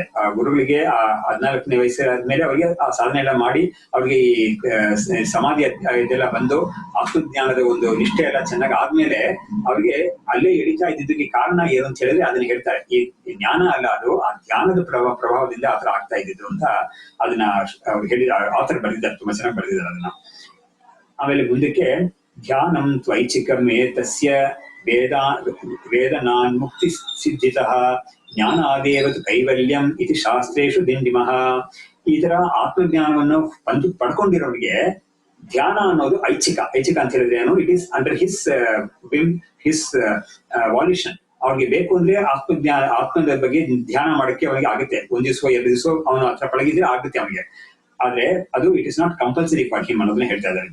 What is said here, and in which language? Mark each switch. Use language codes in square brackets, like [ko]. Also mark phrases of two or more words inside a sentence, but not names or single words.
[kn] ಆ ಗುರುಗಳಿಗೆ ಆ 14ನೇ ವಯಸ್ಸಾದ್ಮೇಲೆ ಅವರಿಗೆ ಆ ಸಾಧನೆ ಎಲ್ಲ ಮಾಡಿ ಅವ್ರಿಗೆ ಈ ಸಮಾಧಿ ಇದೆಲ್ಲ ಬಂದು ಆತ್ಮಜ್ಞಾನದ ಒಂದು ನಿಷ್ಠೆ ಎಲ್ಲ ಚೆನ್ನಾಗಿ ಆದ್ಮೇಲೆ ಅವ್ರಿಗೆ ಅಲ್ಲೇ ಎಳಿತಾ ಇದ್ದಿದ್ದಕ್ಕೆ ಕಾರಣ ಏನು ಅಂತ ಹೇಳಿದ್ರೆ ಅದನ್ನ ಹೇಳ್ತಾರೆ. ಈ ಜ್ಞಾನ ಅಲ್ಲ, ಅದು ಆ ಧ್ಯಾನದ ಪ್ರಭಾವದಿಂದ ಆತರ ಆಗ್ತಾ ಇದ್ದಿದ್ದು ಅಂತ ಅದನ್ನ ಅವ್ರು ಹೇಳಿದ ಆತರ ಬರೆದಿದ್ದಾರೆ, ತುಂಬಾ ಚೆನ್ನಾಗಿ ಬರೆದಿದ್ದಾರೆ ಅದನ್ನ. [sa] ಆಮೇಲೆ ಮುಂದಕ್ಕೆ ಧ್ಯಾನಂ ತ್ವೈಚ್ಛಿಕಮೇ ತಸ್ಯ ವೇದನಾನ್ ಮುಕ್ತಿ ಸಿದ್ಧಿತಃ ಜ್ಞಾನಾದೇವತು ಕೈವಲ್ಯಂ ಇತಿ ಶಾಸ್ತ್ರೇಷು ದಿಂಡಿಮಃ. [kn] ಈ ತರ ಆತ್ಮಜ್ಞಾನವನ್ನು ಪಡ್ಕೊಂಡಿರೋರಿಗೆ ಧ್ಯಾನ ಅನ್ನೋದು ಐಚ್ಛಿಕ ಅಂತ ಹೇಳಿದ್ರೆ ಏನು, [en] it is under his whim, his volition. [kn] ಅವ್ರಿಗೆ ಬೇಕು ಅಂದ್ರೆ ಆತ್ಮದ ಬಗ್ಗೆ ಧ್ಯಾನ ಮಾಡಕ್ಕೆ ಅವನಿಗೆ ಆಗುತ್ತೆ. 1 ದಿವಸ 2 ದಿವಸ ಅವನು ಹತ್ರ ಪಳಗಿದ್ರೆ ಆಗುತ್ತೆ ಅವನಿಗೆ. ಆದ್ರೆ ಅದು [en] it is not compulsory for him [kn] ಅನ್ನೋದನ್ನ ಹೇಳ್ತಾ ಇದ್ದಾರೆ.